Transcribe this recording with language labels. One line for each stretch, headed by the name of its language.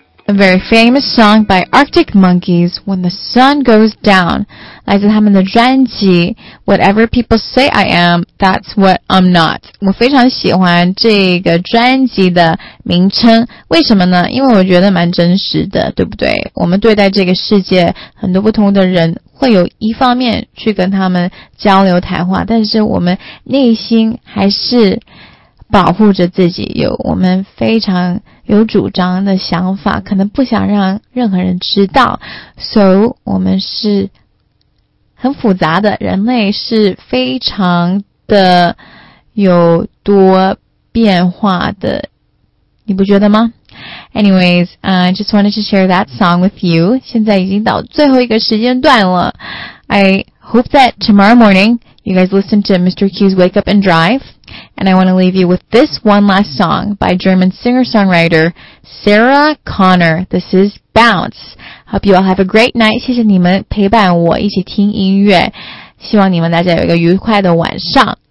English: A very famous song by Arctic Monkeys, When the Sun Goes Down,
Chinese: 来自他们的专辑
English: Whatever People Say I Am, That's What I'm Not.
Chinese: 我非常喜欢这个专辑的名称，为什么呢？因为我觉得蛮真实的，对不对？我们对待这个世界，很多不同的人会有一方面去跟他们交流谈话，但是我们内心还是保护着自己，有我们非常有主张的想法，可能不想让任何人知道。所以我们是很复杂的，人类是非常的有多变化的，你不觉得吗？
English: Anyways, I just wanted to share that song with you.
Chinese: 现在已经到最后一个时间段了。
English: I hope that tomorrow morning you guys listen to Mr. Q's Wake Up and Drive. And I want to leave you with this one last song by German singer-songwriter Sarah Connor. This is Bounce. Hope you all have a great night.
Chinese: 谢谢你们陪伴我一起听音乐。希望你们大家有一个愉快的晚上。